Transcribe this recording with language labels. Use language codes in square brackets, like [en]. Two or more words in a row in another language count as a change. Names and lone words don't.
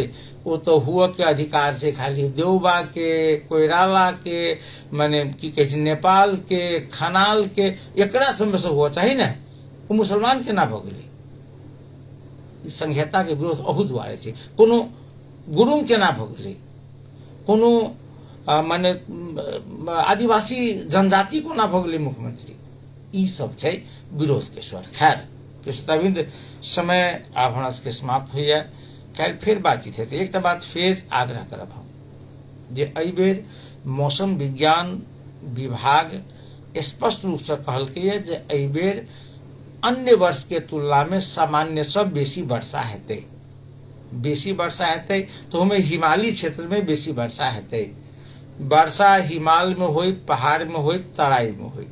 [mai] ओ तो हुआ के अधिकार छै खाली देउबा के, कोइराला के, माने की कहै छै नेपाल के, खनाल के, एकरा सब में से हुआ चाही ने। ओ मुसलमान केना भऽ गेलै? ई संघीयता के विरोध अहू दुआरे छै। कोनो गुरुंग केना भऽ गेलै? कोनो माने आदिवासी जनजाति कोना भऽ गेलै मुख्यमंत्री? ई सब छै विरोध के स्वर। खैर कृष्णविंद, समय आब हमरा सबके समाप्त होइया। काल्हि फेर बातचीत हेतै। एकटा बात फेर आग्रह करब हम जे एहि बेर मौसम विज्ञान विभाग स्पष्ट रूप से कहलकै जे एहि बेर अन्य वर्ष के तुलना में सामान्य से बेसी वर्षा हेतै। बेसी वर्षा हेतै तो हमें हिमालयी क्षेत्र में बेसी वर्षा हेतै। वर्षा हिमालय में होई, पहाड़ में होई, तराई में होई।